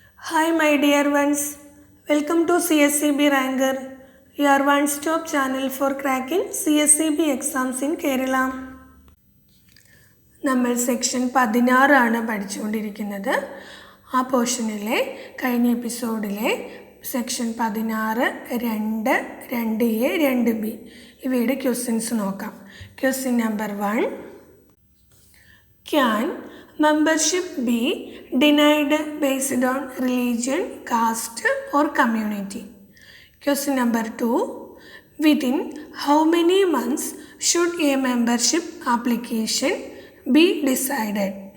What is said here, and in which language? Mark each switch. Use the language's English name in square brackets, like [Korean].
[English] Hi my dear ones, welcome to CSCB Ranker, your one-stop channel for cracking CSCB exams in Kerala. [Malayalam] നമ്മൾ section 16 ആണ് പഠിച്ചുകൊണ്ടിരിക്കുന്നത്. ആ പോർഷനിലെ കഴിഞ്ഞ എപ്പിസോഡിലെ section 16, 2, 2A, 2B ഇവയുടെ questions നോക്കാം. [English] Question number 1. Can membership be denied based on religion, caste or community? Question number 2. Within how many months should a membership application be decided?